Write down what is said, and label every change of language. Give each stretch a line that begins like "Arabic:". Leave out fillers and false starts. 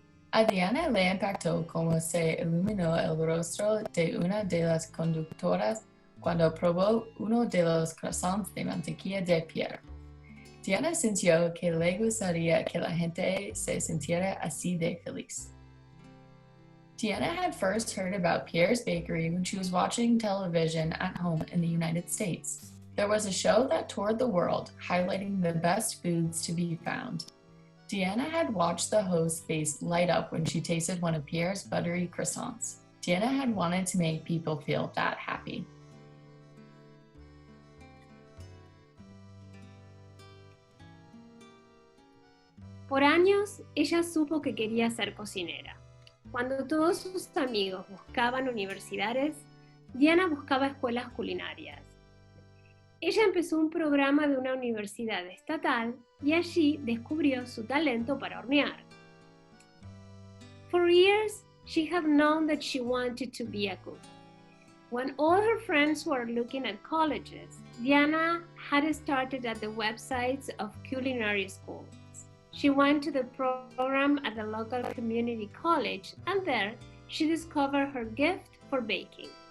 Spanish: A Diana le impactó cómo se iluminó el rostro de una de las conductoras cuando probó uno de los croissants de mantequilla de Pierre. Diana sintió que le gustaría que la gente se sintiera así de feliz.
English: Diana had first heard about Pierre's Bakery when she was watching television at home in the United States. There was a show that toured the world, highlighting the best foods to be found. Diana had watched the host's face light up when she tasted one of Pierre's buttery croissants. Diana had wanted to make people feel that happy.
Spanish: Por años, ella supo que quería ser cocinera. Cuando todos sus amigos buscaban universidades, Diana buscaba escuelas culinarias. Ella empezó un programa de una universidad estatal y allí descubrió su talento para hornear.
English: For years, she had known that she wanted to be a cook. When all her friends were looking at colleges, Diana had started at the websites of culinary schools. She went to the program at the local community college, and there she discovered her gift for baking.